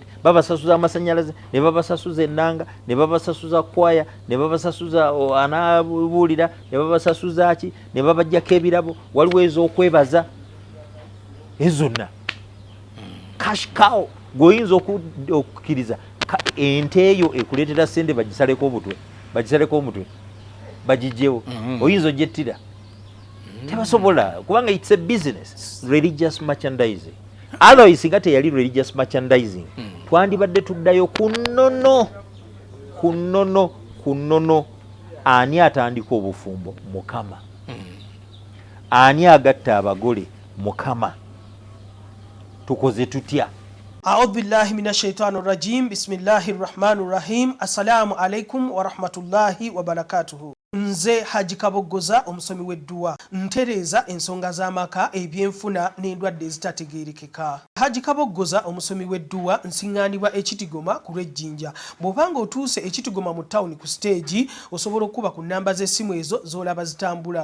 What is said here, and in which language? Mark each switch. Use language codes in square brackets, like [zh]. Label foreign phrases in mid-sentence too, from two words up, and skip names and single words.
[lg] Babasasuza amasanyalaze ne babasasuza ennanga ne babasasuza kwaya ne babasasuza anaabuulira ne babasasuza ki ne babajjako ebirabo waliwo ez'okwebaza ezonna. [en] Cash cow [lg] gwoyinza okukkiriza ente eyo ekuleetera ssente bagisaleko omutwe bagijjewo oyinza ogyettira tebasobola kubanga [en] it's a business. Religious merchandising. [lg] Otherwise nga teyali [en] religious merchandising [lg] twandibadde tuddayo kunono. Ani atandika obufumbo? Mukama. Ani agatta abagole? Mukama. Tukoze tutya? [ar] أعوذ بالله من الشيطان الرجيم. بسم الله الرحمن الرحيم. السلام عليكم ورحمة الله وبركاته. [lg] Nze Haji Kaboggoza omusomi w'edduwa ntereeza ensonga z'amaka ebyenfuna n'endwadde ezitategeerekeka. Haji Kaboggoza omusomi w'edduwa nsiŋŋaanibwa Ekitigoma ku lw'Ejjinja. Bw'obanga otuuse Ekitigoma mu ttawuni ku siteegi osobola okuba ku nnamba z'essimu ezo z'olaba zitambula.